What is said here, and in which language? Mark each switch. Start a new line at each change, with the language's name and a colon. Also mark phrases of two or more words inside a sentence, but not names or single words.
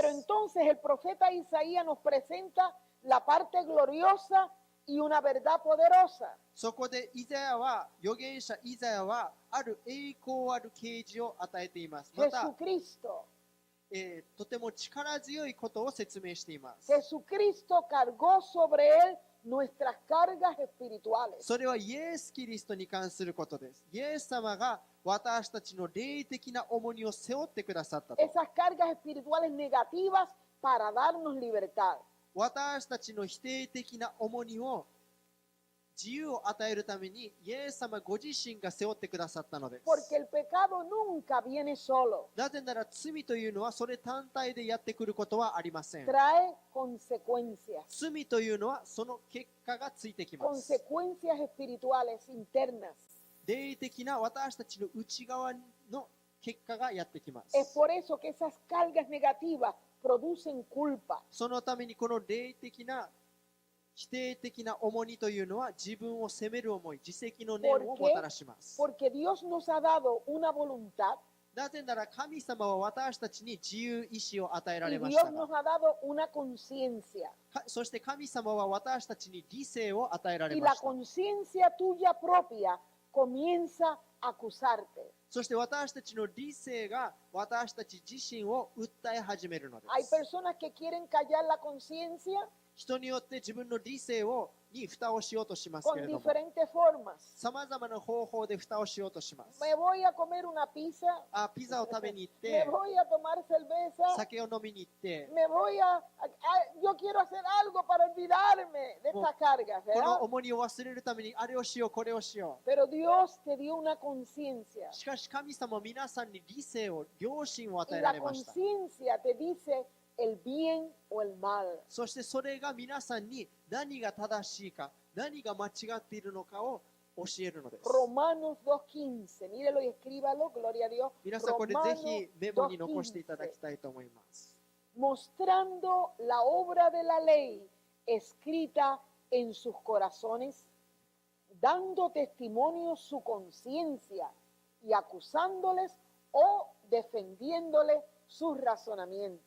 Spanish: Pero
Japanese: す。
Spanish: entonces el profeta Isaías nos presenta la parte gloriosa y una verdad poderosa.
Japanese: そこでイザヤは、預言者イザヤは、ある栄光ある啓示を与えています。また、 Jesucristo. とても力強いことを説明しています。
Spanish: Jesucristo cargó sobre él nuestras cargas espirituales.
Japanese: それはイエス・キリストに関することです。イエス様が私たちの霊的な重荷を背負ってくださったと。
Spanish: Esas cargas espirituales negativas para darnos libertad.
Japanese: 私たちの否定的な重荷を自由を与えるためにイエス様ご自身が背負ってくださったのです。
Spanish: Porque el pecado nunca viene solo.
Japanese: なぜなら罪というのはそれ単体でやってくることはありません。
Spanish: Trae consecuencias.
Japanese: 罪というのはその結果がついてきます。
Spanish: Consecuencias espirituales internas.
Japanese: 霊的な私たちの内側の結果がやってきます。
Spanish: Es por eso que esas cargas negativas producen culpa.
Japanese: そのためにこの霊的な否定的な重荷というのは自分を責める思い、自責の念をもたらします。
Spanish: Porque Dios nos ha dado una voluntad
Japanese: なぜなら神様は私たちに自由意志を与えら
Spanish: y
Japanese: れまし
Spanish: Dios
Japanese: た
Spanish: nos
Japanese: が、
Spanish: ha dado una conciencia.
Japanese: そして神様は私たちに理性を与えられ
Spanish: Y
Japanese: ま
Spanish: la
Japanese: した。
Spanish: conciencia tuya propia comienza a acusarte.
Japanese: そして私たちの理性が私たち自身を訴え始めるので
Spanish: Hay
Japanese: す。
Spanish: personas que quieren callar la conciencia
Japanese: 人によって自分の理性に蓋をしようとしますけ
Spanish: con
Japanese: れども、
Spanish: diferentes formas.
Japanese: さまざまな方法で蓋をしようとします。
Spanish: Me voy a comer una pizza,
Japanese: ピザを食べに行っ
Spanish: me
Japanese: て、
Spanish: voy a tomar cerveza,
Japanese: 酒を飲みに行って、
Spanish: me voy yo quiero hacer algo para olvidarme de estas cargas,
Japanese: この
Spanish: ¿verdad?
Japanese: 重荷を忘れるためにあれをしよう、これをしよ
Spanish: Pero Dios te dio una conciencia
Japanese: う。しかし神様は皆さんに理性を、良心を与
Spanish: y
Japanese: えら
Spanish: la
Japanese: れました。
Spanish: conciencia te dice el bien o el mal.
Japanese: そしてそれが皆さんに何が正しいか、何が間違っているのかを教えるのです。
Spanish: Romanos 2:15, mírelo y escríbalo, gloria a Dios.
Japanese: 皆さんこれぜ
Spanish: Romanos
Japanese: ひメモに残していただ 2:15, きたいと思います。
Spanish: mostrando la obra de la ley escrita en sus corazones, dando testimonio su conciencia y acusándoles o defendiéndoles sus razonamientos.